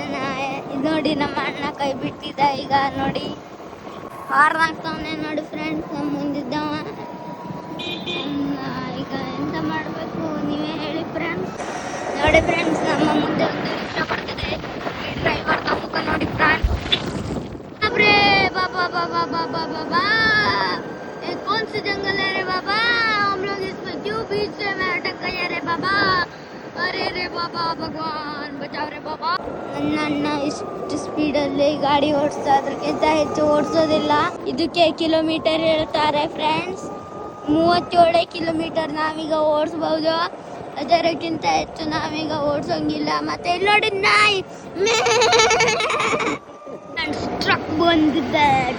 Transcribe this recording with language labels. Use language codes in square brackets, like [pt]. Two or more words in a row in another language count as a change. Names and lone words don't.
[kn] ನೋಡಿ ನಮ್ಮ ಅಣ್ಣ ಕೈ ಬಿಟ್ಟಿದ್ದ, ಈಗ ನೋಡಿ ಹಾರ್ನಾಗ್ತಾವನೆ ನೋಡಿ ಫ್ರೆಂಡ್ಸ್. ನಮ್ಮ ಮುಂದಿದ್ದವ ಈಗ ಎಂತ ಮಾಡ್ಬೇಕು ನೀವೇ ಹೇಳಿ ಫ್ರೆಂಡ್ಸ್. ನೋಡಿ ಫ್ರೆಂಡ್ಸ್, ನಮ್ಮ ಮುಂದೆ ಒಂದು ರಿಕ್ಷಾ ಬರ್ತಿದೆ. ಈ ಡ್ರೈವರ್ ಮುಖ ನೋಡಿ ಫ್ರೆಂಡ್ಸ್. [hi] ಅಬ್ರೇ ಬಾಬಾ ये कौन सी जंगल है रे बाबा, हम लोग इसमें क्यों बीच में अटक गए रे बाबा? अरे रे बाबा, भगवान बचाओ रे बाबा. [kn] ನನ್ನ ಅಣ್ಣ ಇಷ್ಟು ಸ್ಪೀಡಲ್ಲಿ ಗಾಡಿ ಓಡಿಸ್ತಾ, ಅದಕ್ಕಿಂತ ಹೆಚ್ಚು ಓಡಿಸೋದಿಲ್ಲ. ಇದಕ್ಕೆ ಕಿಲೋಮೀಟರ್ ಹೇಳ್ತಾರೆ ಫ್ರೆಂಡ್ಸ್. 37 ಕಿಲೋಮೀಟರ್ ನಾವೀಗ ಓಡಿಸ್ಬಹುದು, ಅದಕ್ಕಿಂತ ಹೆಚ್ಚು ನಾವೀಗ ಓಡಿಸೋಂಗಿಲ್ಲ. ಮತ್ತೆ ಇಲ್ಲಿ ನೋಡಿ ನಾಯಿ ಟ್ರಕ್ ಬಂದಿದೆ.